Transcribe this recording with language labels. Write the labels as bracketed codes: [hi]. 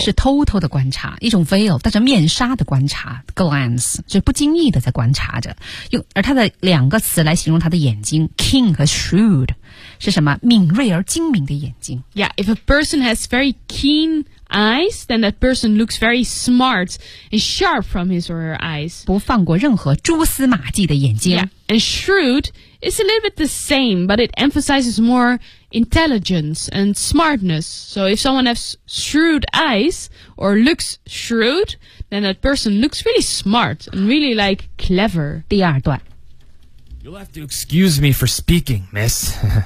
[zh] 是偷偷的观察，一种 veil 带着面纱的观察 glance， 就是不经意的在观察着。用而它的两个词来形容他的眼睛 ，keen 和 shrewd， 是什么？敏锐而精明的眼睛。 [en] Yeah, if a person has very keen eyes, then that person looks very smart and sharp from his or her eyes. [zh] 不放过任何蛛丝马迹的眼睛。 [en] Yeah, and shrewd It's a little bit the same, but it emphasizes more intelligence and smartness. So if someone has shrewd eyes or looks shrewd, then that person looks really smart and really, like, clever. [zh] 第二段。 [en] You'll have to excuse me for speaking, miss.